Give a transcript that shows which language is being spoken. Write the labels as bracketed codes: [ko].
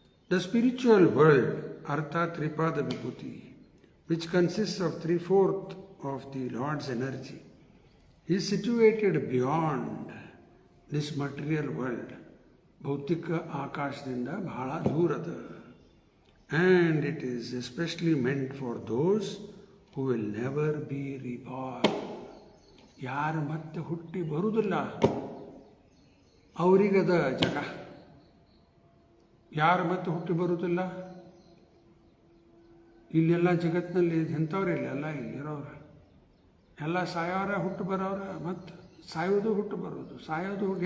[en] The spiritual world ಅರ್ಥಾತ್ ತ್ರಿಪಾದ ವಿಭೂತಿ, which consist of 3/4 of the lord's energy, is situated beyond this material world. [kn] ಭೌತಿಕ ಆಕಾಶದಿಂದ ಬಹಳ ದೂರದ. [en] And it is especially meant for those who will never be reborn. [kn] ಯಾರು ಮತ್ತೆ ಹುಟ್ಟಿ ಬರುವುದಿಲ್ಲ ಅವರಿಗದ ಜಗ. ಯಾರು ಮತ್ತೆ ಹುಟ್ಟಿ ಬರುವುದಿಲ್ಲ? ಇಲ್ಲೆಲ್ಲ ಜಗತ್ತಿನಲ್ಲಿ ಎಂಥವ್ರು ಇಲ್ಲ, ಇಲ್ಲಿರೋರು ಎಲ್ಲ ಸಾಯೋರ, ಹುಟ್ಟು ಬರೋರ, ಮತ್ತು ಸಾಯೋದು ಹುಟ್ಟು ಬರೋದು, ಸಾಯೋದು ಹುಟ್ಟು.